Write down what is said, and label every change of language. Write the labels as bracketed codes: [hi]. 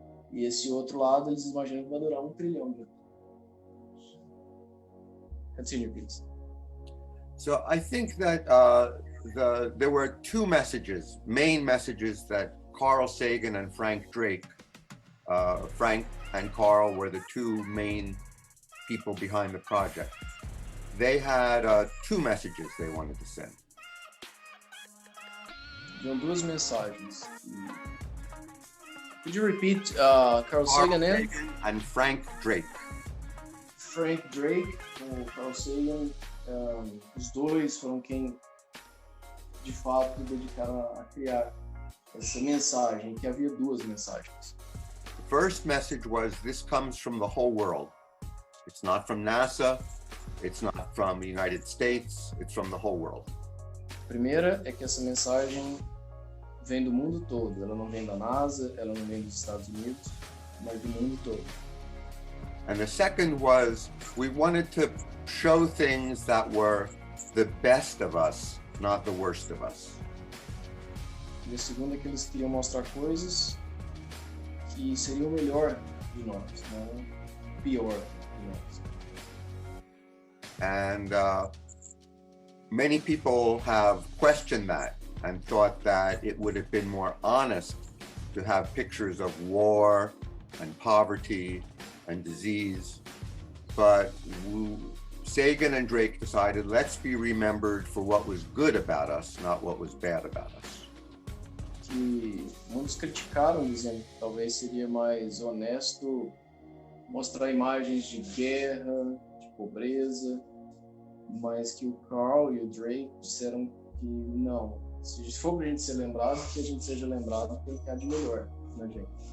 [pt] E esse outro lado, eles imaginam que vai durar 1 trilhão de anos. [en] Continue, please. So I think that there were two main messages that Carl Sagan and Frank Drake, Frank and Carl were the two main people behind the project. They had two messages they wanted to send. [pt] Deu duas mensagens. [en] Could you repeat Carl Sagan and Frank Drake? [pt] Frank Drake com Carl Sagan, os dois foram quem de fato dedicaram a criar essa mensagem, que havia duas mensagens. [en] The first message was, this comes from the whole world. It's not from NASA, it's not from the United States, it's from the whole world. [pt] A primeira é que essa mensagem vem do mundo todo. Ela não vem da NASA, ela não vem dos Estados Unidos, mas do mundo todo. [en] And the second was, we wanted to show things that were the best of us, not the worst of us. [pt] E a segunda é que eles queriam mostrar coisas que seriam o melhor de nós, não o pior de nós. [en] And many people have questioned that and thought that it would have been more honest to have pictures of war and poverty and disease. But Sagan and Drake decided, let's be remembered for what was good about us, not what was bad about us. [pt] Que muitos criticaram, dizendo que talvez seria mais honesto mostrar imagens de guerra, de pobreza, mas que o Carl e o Drake disseram que não, Se for pra gente ser lembrado, que a gente seja lembrado pelo que há de melhor na gente.